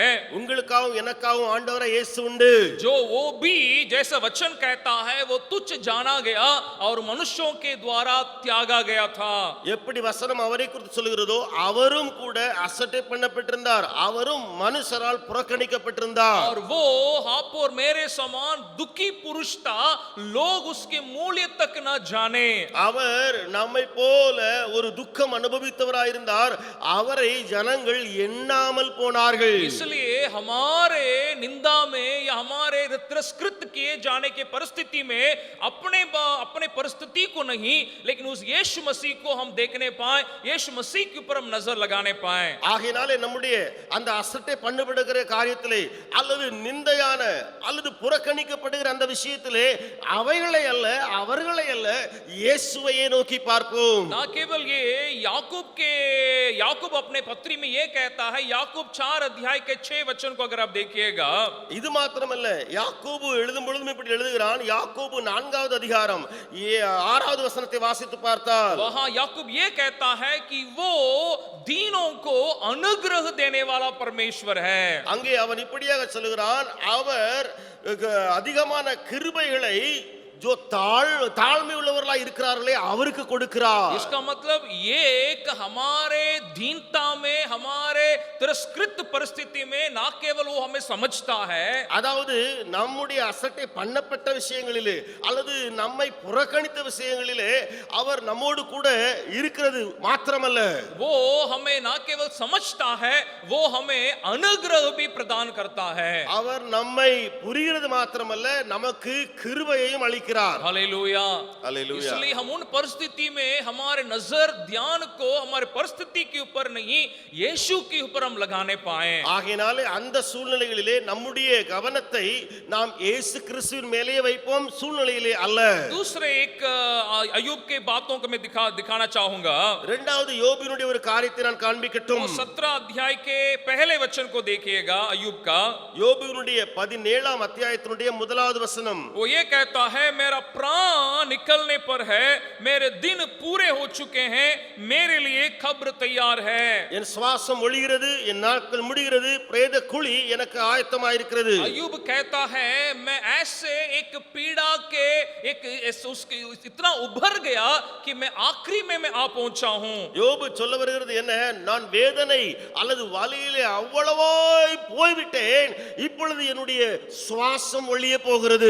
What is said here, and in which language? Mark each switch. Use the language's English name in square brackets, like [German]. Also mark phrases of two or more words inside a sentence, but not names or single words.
[Tamil] உங்களுக்காகவும் எனக்காகவும் ஆண்டவராய் இயேசு உண்டு. [Hindi] जो वो भी जैसा वचन कहता है वो तुच्छ जाना गया और मनुष्यों के द्वारा त्यागा गया था। [Tamil] எப்படி வசனம் அவரை குறித்து சொல்கிறதோ அவரும் கூட அசட்டை பண்ணப்பட்டிருந்தார், அவரும் மனுஷரால் புறக்கணிக்கப்பட்டிருந்தார். [Hindi] और वो आप और मेरे समान दुखी पुरुष था, लोग उसके मूल्य तक न जाने। [Tamil] அவர் நம்மை போல ஒரு துக்கம் அனுபவித்தவராயிருந்தார், அவரை ஜனங்கள் எண்ணாமல் போனார்கள். [Hindi] इसलिए हमारे निंदा में या हमारे तिरस्कृत किए जाने के परिस्थिति में अपने परिस्थिति को नहीं लेकिन उस यीशु मसीह को हम देखने पाए, यीशु मसीह के ऊपर हम नजर लगाने पाए। [Tamil] ஆகையினாலே நம்முடைய அந்த அசட்டை பண்ணப்படுகிற காரியத்திலே அல்லது நிந்தையான அல்லது புறக்கணிக்கப்படுகிற அந்த விஷயத்திலே அவைகளை அல்ல அவர்களை அல்ல இயேசுவையே நோக்கி பார்ப்போம். [Hindi] ना केवल ये याकूब अपने पत्री में ये कहता है, याकूब 4 अध्याय के 6 वचन को अगर आप देखिएगा, [Tamil] இது மாத்திரமல்ல யாக்கோபு எழுதும் பொழுதும் இப்படி எழுதுகிறான். யாக்கோபு 4வது அதிகாரம் 6வது வசனத்தை வாசித்து பார்த்தால் [Hindi] वहां याकूब ये कहता है कि वो दीनों को अनुग्रह देने वाला परमेश्वर है। [Tamil] அங்கே அவன் இப்படியாக சொல்லுகிறான், அவர் அதிகமான கிருபைகளை जो ताழ்மை உள்ளவர்களாய் இருக்கிறார்களே அவருக்கு கொடுக்கிறார். [Hindi] इसका मतलब ये एक हमारे दीनता में, हमारे तिरस्कृत परिस्थिति में ना केवल वो हमें समझता है, [Tamil] அதாவது நம்முடைய அசட்டை பண்ணப்பட்ட விஷயங்களிலே அல்லது நம்மை புறக்கணித்த விஷயங்களிலே அவர் நம்மோடு கூட இருக்கிறது மாத்திரமல்ல, [Hindi] वो हमें ना केवल समझता है, वो हमें अनुग्रह भी प्रदान करता है। [Tamil] அவர் நம்மை புரிகிறது மாத்திரமல்ல நமக்கு கிருபையையும் அளிக்கிறார். [Hindi] हालेलुया। हालेलुया। इसलिए हम उन परिस्थिति में हमारे नजर ध्यान को हमारे परिस्थिति के ऊपर नहीं यीशु के ऊपर हम लगाने पाए। [Tamil] ஆகையினாலே அந்த சூழ்நிலைகளிலே நம்முடைய கவனத்தை நாம் இயேசு கிறிஸ்துவின் மேலேயே வைப்போம், சூழ்நிலையிலே அல்ல. [Hindi] दूसरे एक अय्यूब के बातों को मैं दिखाना चाहूंगा। [Tamil] இரண்டாவது யோபினுடைய ஒரு காரியத்தை நான் காண்பிக்கட்டும். [Hindi] 17 अध्याय के पहले वचन को देखिएगा अय्यूब का। [Tamil] யோபினுடைய 17ஆம் அத்தியாயத்தினுடைய 1வது வசனம். [Hindi] वो ये कहता है, मेरा प्राण निकलने पर है, मेरे दिन पूरे हो चुके हैं, मेरे लिए कब्र तैयार है। [Tamil] என் சுவாசம் ஒழிகிறது, என் நாட்கள் முடிகிறது, பிரேத குழி எனக்கு ஆயத்தமாயிருக்கிறது. [Hindi] अय्यूब कहता है मैं ऐसे एक पीड़ा के उसके इतना उभर गया कि मैं आखिरी में मैं आ पहुंचा हूं। [Tamil] யோபு சொல்ல வருகிறது என்ன, நான் வேதனை அல்லது வலியிலே அவ்வளவாய் போய்விட்டேன், இப்பொழுது என்னுடைய சுவாசம் ஒழிய போகிறது.